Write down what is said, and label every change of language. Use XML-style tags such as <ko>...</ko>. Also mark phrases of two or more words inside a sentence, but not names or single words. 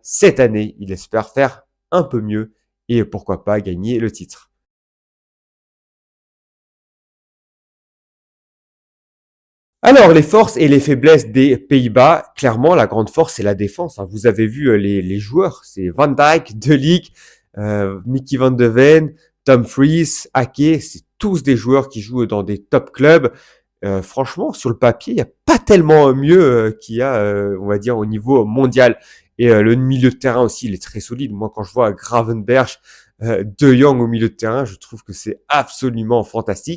<fr>Cette année, il espère faire un peu mieux et pourquoi pas gagner le titre. Alors, les forces et les faiblesses des Pays-Bas, clairement, la grande force, c'est la défense, hein. Vous avez vu les joueurs, c'est Van Dijk, De Ligt, Mickey Van de Ven, Tom Fries, Ake, c'est tous des joueurs qui jouent dans des top clubs. Franchement, sur le papier, il n'y a pas tellement mieux qu'il y a, on va dire, au niveau mondial. Et le milieu de terrain aussi, il est très solide. Moi, quand je vois Gravenberch, De Jong au milieu de terrain, je trouve que c'est absolument fantastique.</fr>